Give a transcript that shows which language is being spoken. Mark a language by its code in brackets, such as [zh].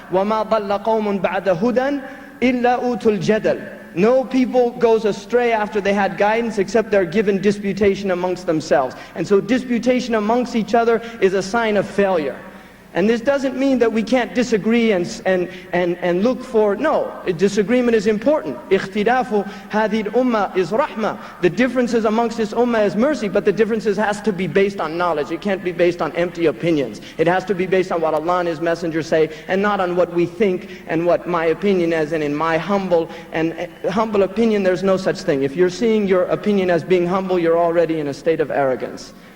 [ar] وَمَا ضَلَّ قَوْمٌ بَعْدَ هُدًى إِلَّا أُوتُوا الْجَدَلِ. [en] No people goes astray after they had guidance, except they're given disputation amongst themselves. And so disputation amongst each other is a sign of failure. And this doesn't mean that we can't disagree and look for, no, disagreement is important. [ar] اختلاف هذه الأمة [en] is rahmah. The differences amongst this ummah is mercy, but the differences has to be based on knowledge. It can't be based on empty opinions. It has to be based on what Allah and His Messenger say, and not on what we think and what my opinion is. And in my humble opinion, there's no such thing. If you're seeing your opinion as being humble, you're already in a state of arrogance.